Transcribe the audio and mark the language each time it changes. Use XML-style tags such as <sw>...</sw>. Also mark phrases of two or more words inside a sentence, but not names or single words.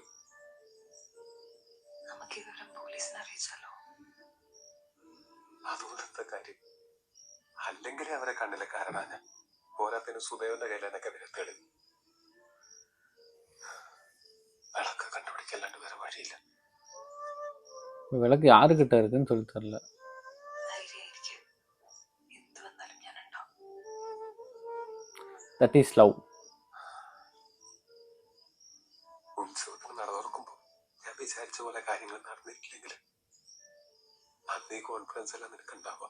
<ml>നമുക്ക് ഈ വിവരം പോലീസിനെ അറിയിച്ചാലോ? അതുകൊണ്ടെന്താ കാര്യം? അല്ലെങ്കിൽ അവരെ കണ്ണിലെ കാരണമാണ് ഞാൻ. പോരാത്തിന് സുദേവന്റെ കയ്യിൽ എന്നൊക്കെ വിരത്തേട്. വിളക്ക് കണ്ടുപിടിക്കല്ലാണ്ട് വേറെ വഴിയില്ല.</ml> <ta>விளக்கு யாருக்கிட்ட இருக்குன்னு சொல்லி தரல.</ta> <ml>ധൈര്യമായിരിക്കും, എന്ത് വന്നാലും ഞാൻ ഉണ്ടാവും.</ml> <en>that is love.</en> <ml>ഉത്സവത്തിന് നട തുറക്കുമ്പോ ഞാൻ വിചാരിച്ച പോലെ കാര്യങ്ങൾ നടന്നിട്ടില്ലെങ്കിൽ അന്ന് ഈ കോൺഫിഡൻസ് എല്ലാം നിനക്കുണ്ടാവാം.</ml>